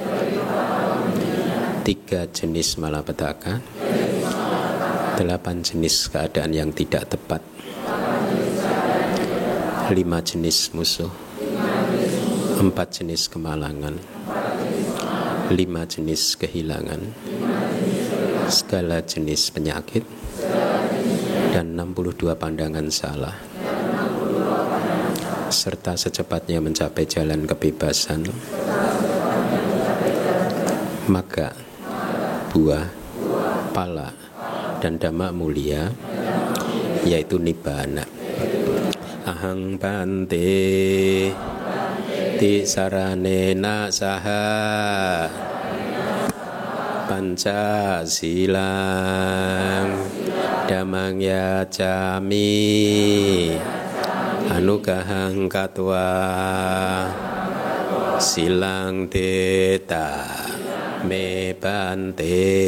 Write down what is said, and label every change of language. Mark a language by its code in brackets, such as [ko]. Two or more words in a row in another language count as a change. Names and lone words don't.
[id] 3 jenis malapetaka, 8 jenis keadaan yang tidak tepat, 5 jenis musuh, 4 jenis kemalangan, 5 jenis kehilangan, segala jenis penyakit, dan 62 pandangan salah, serta secepatnya mencapai jalan kebebasan. Maka buah, pala, dan dhamma mulia, yaitu nibbana. [pi] Ahang bante ti saranena saha panca silang damang yacami anugahang katwa silang teta me bante